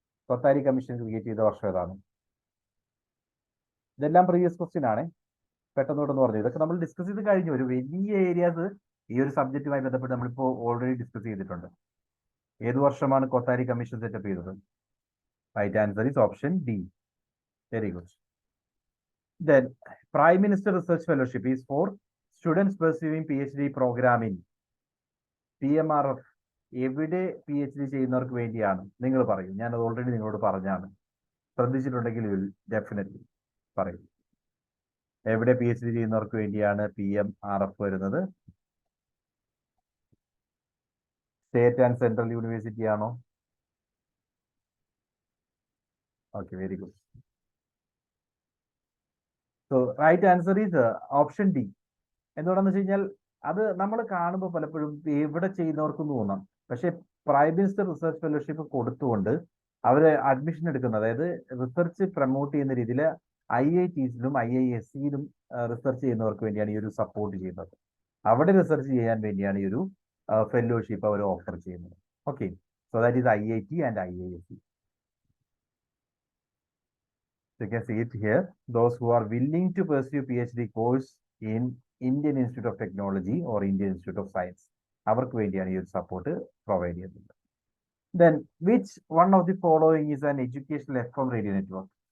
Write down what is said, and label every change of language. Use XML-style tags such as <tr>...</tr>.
<ml>Kothari commission create ചെയ്ത വർഷം ഏതാണ്? ഇതെല്ലാം പ്രീവിയസ് ക്വസ്റ്റ്യൻ ആണ്, പെട്ടെന്നോട്ടെന്ന് പറഞ്ഞു. ഇതൊക്കെ നമ്മൾ ഡിസ്കസ് ചെയ്ത് കഴിഞ്ഞു. ഒരു വലിയ ഏരിയാസ് ഈ ഒരു സബ്ജക്റ്റുമായി ബന്ധപ്പെട്ട് നമ്മളിപ്പോൾ ഓൾറെഡി ഡിസ്കസ് ചെയ്തിട്ടുണ്ട്. ഏത് വർഷമാണ് കൊത്താരി കമ്മീഷൻ സെറ്റപ്പ് ചെയ്തത്?</ml> <en>Right answer is option D. Very good. Then Prime Minister Research Fellowship is for students pursuing PhD program in PMRF.</en> <ml>എവിടെ PhD ചെയ്യുന്നവർക്ക് വേണ്ടിയാണ്? നിങ്ങൾ പറയൂ. ഞാനത് ഓൾറെഡി നിങ്ങളോട് പറഞ്ഞാണ്. ശ്രദ്ധിച്ചിട്ടുണ്ടെങ്കിൽ ഡെഫിനറ്റ്ലി പറയൂ. എവിടെ PhD ചെയ്യുന്നവർക്ക് വേണ്ടിയാണ് PMRF വരുന്നത്? സ്റ്റേറ്റ് ആൻഡ് സെൻട്രൽ യൂണിവേഴ്സിറ്റി ആണോ?</ml> <en>Okay, very good. So right answer is option D.</en> <ml>എന്തുകൊണ്ടാന്ന് വെച്ച് കഴിഞ്ഞാൽ അത് നമ്മൾ കാണുമ്പോൾ പലപ്പോഴും എവിടെ ചെയ്യുന്നവർക്കും തോന്നാം, പക്ഷെ പ്രൈം മിനിസ്റ്റർ റിസർച്ച് ഫെലോഷിപ്പ് കൊടുത്തുകൊണ്ട് അവര് അഡ്മിഷൻ എടുക്കുന്നത്, അതായത് റിസർച്ച് പ്രൊമോട്ട് ചെയ്യുന്ന രീതിയിൽ IITസിലും IIScയിലും റിസർച്ച് ചെയ്യുന്നവർക്ക് വേണ്ടിയാണ് ഈ ഒരു സപ്പോർട്ട് ചെയ്യുന്നത്. അവിടെ റിസർച്ച് ചെയ്യാൻ വേണ്ടിയാണ് ഈ ഒരു ഫെലോഷിപ്പ് അവർ ഓഫർ ചെയ്യുന്നത്.</ml> <en>Okay, so that is IIT and IISc. You can see it here. Those who are willing to pursue PhD course in Indian Institute of Technology or Indian Institute of Science,</en> <ml>അവർക്ക് വേണ്ടിയാണ് ഈ ഒരു support provide ചെയ്യുന്നത്.</ml> <en>Then, which one of the following is an educational FM radio network?</en>